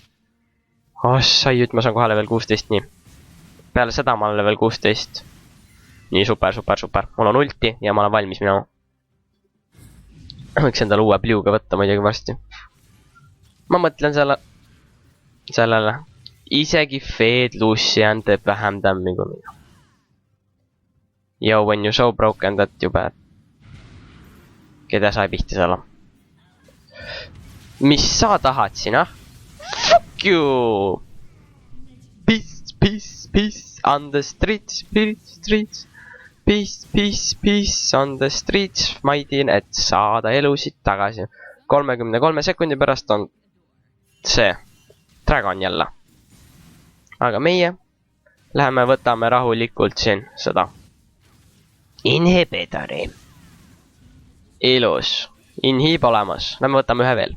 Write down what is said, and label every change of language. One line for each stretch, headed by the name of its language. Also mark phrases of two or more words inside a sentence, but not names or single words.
Estonian: Ossai-jut, ma saan kohe level 16, nii. Peale seda ma olen level 16. Nii, super. Mul on ulti ja ma olen valmis minema. Võiks endale uue blue'ga võtta muidugi varsti. Ma mõtlen sellele. Isegi Fed Lucian teeb vähem tämmi kui mina.
English: Yo, when you so broken that you bad.
Estonian: Keda sai pihti selle? Mis sa tahad siin,
English: Fuck you! Peace on the streets. Peace on the streets.
Estonian: Ma ei tea, et saada elusid tagasi. 33 sekundi pärast on see Dragon jälle. Aga meie läheme võtame rahulikult siin seda Inhibitori. Ilus. Inhib olemas. Lähme võtame ühe veel.